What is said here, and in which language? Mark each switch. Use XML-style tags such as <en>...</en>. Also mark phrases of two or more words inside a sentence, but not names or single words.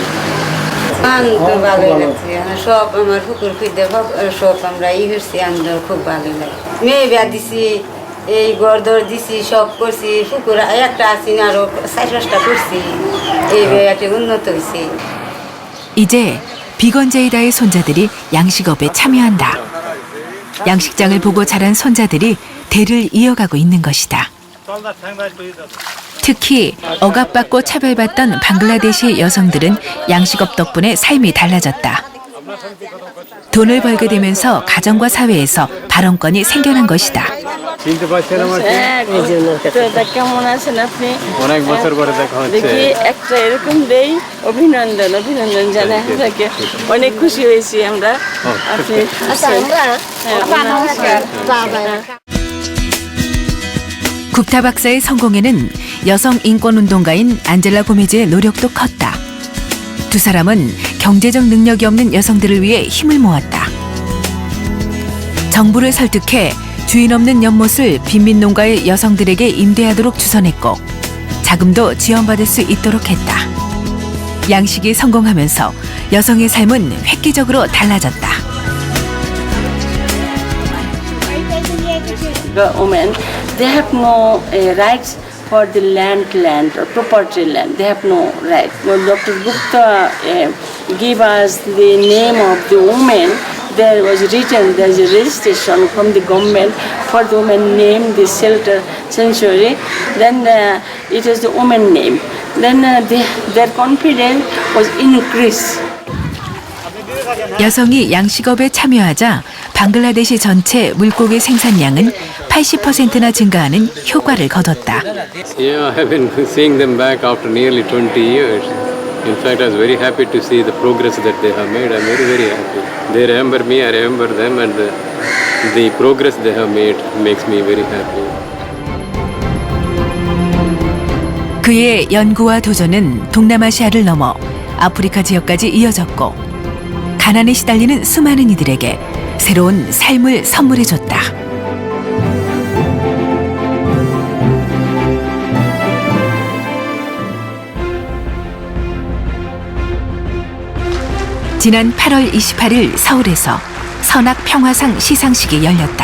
<bn>ভালোই লাগছে সব আমার পুকুর খুঁজতে সব আমরা ই করছি আমাদের খুব ভালোই লাগে মেয়ে বিয়া দিছি এই ঘর দর দিছি সব করছি পুকুর একটা আছি আরো 4-5টা করছি এই একটা উন্নত হয়েছে.</bn> <ko>이제 비건 제이다의 손자들이 양식업에 참여한다. 양식장을 보고 자란 손자들이 대를 이어가고 있는 것이다. 특히 억압받고 차별받던 방글라데시 여성들은 양식업 덕분에 삶이 달라졌다. 돈을 벌게 되면서 가정과 사회에서 발언권이 생겨난 것이다.</ko> <bn>কেমন আছেন আপনি? অনেক বছর পরে দেখা হচ্ছে। দেখি একটা এরকম দেই, অভিনন্দন জানাই আপনাকে। অনেক খুশি হয়েছি আমরা। আপনি</bn> <ko>굽타 박사의 성공에는 여성 인권운동가인 안젤라 고메즈의 노력도 컸다. 두 사람은 경제적 능력이 없는 여성들을 위해 힘을 모았다. 정부를 설득해 주인 없는 연못을 빈민농가의 여성들에게 임대하도록 주선했고 자금도 지원받을 수 있도록 했다. 양식이 성공하면서 여성의 삶은 획기적으로 달라졌다.</ko> <en>The women, they have no rights for the land or property land. They have no right. When Dr. Gupta gave us the name of the woman, there was written, there's a registration from the government for the woman name, the shelter sanctuary. Then it was the woman name. Then their confidence was increased.</en> <ko>여성이 양식업에 참여하자 방글라데시 전체 물고기 생산량은 80%나 증가하는 효과를 거뒀다.</ko> <en>Yeah, I have been seeing them back after nearly 20 years. In fact, I was very happy to see the progress that they have made. I'm very, very happy. They remember me, I remember them, and the progress they have made makes me very happy.</en> <ko>그의 연구와 도전은 동남아시아를 넘어 아프리카 지역까지 이어졌고 가난에 시달리는 수많은 이들에게 새로운 삶을 선물해줬다. 지난 8월 28일 서울에서 선악평화상 시상식이 열렸다.</ko>